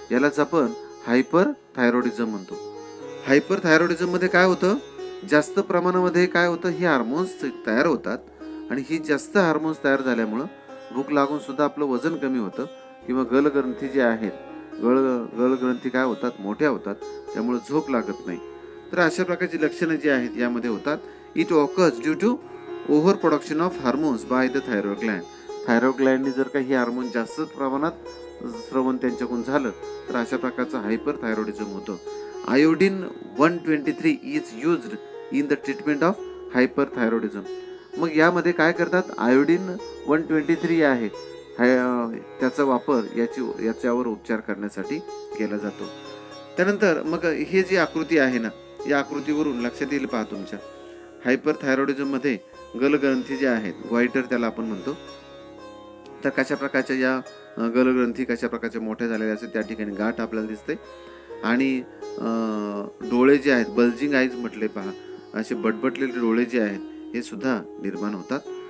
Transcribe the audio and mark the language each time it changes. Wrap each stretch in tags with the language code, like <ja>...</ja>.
<mr>यालाच आपण हायपरथायरॉइडिझम म्हणतो. हायपरथायरॉइडिझममध्ये काय होतं, जास्त प्रमाणामध्ये काय होतं, ही हार्मोन्स तयार होतात आणि ही जास्त हार्मोन्स तयार झाल्यामुळं भूक लागून सुद्धा आपलं वजन कमी होतं किंवा गलग्रंथी जे आहेत, गलग्रंथी काय होतात, मोठ्या होतात, त्यामुळे झोप लागत नाही. तर अशा प्रकारची लक्षणं जी आहेत यामध्ये होतात.</mr> <en>It occurs due to over production of hormones by the thyroid gland.</en> <mr>Thyroid ग्लँडने जर काही हार्मोन जास्त प्रमाणात स्रवण त्यांच्याकडून झालं तर अशा प्रकारचं हायपरथायरॉइडिझम होतं.</mr> <en>Iodine 123 is used in the treatment of hyperthyroidism.</en> <mr>मग यामध्ये काय करतात, आयोडीन 123 आहे त्याचा वापर याच्यावर उपचार करण्यासाठी केला जातो. त्यानंतर मग हे जी आकृती आहे ना, या आकृतीवरून लक्षात येईल पहा तुमच्या, हायपरथायरॉइडिझममध्ये गलग्रंथी ज्या आहेत, ग्वायटर त्याला आपण म्हणतो, तर कशा प्रकारच्या या गलग्रंथी कशा प्रकारच्या मोठ्या झालेल्या असतात, त्या ठिकाणी गाठ आपल्याला दिसते आणि डोळे जे आहेत,</mr> <en>bulging eyes</en> <mr>म्हटले पहा, असे बटबटलेले डोळे जे आहेत हे सुद्धा निर्माण होतात.</mr>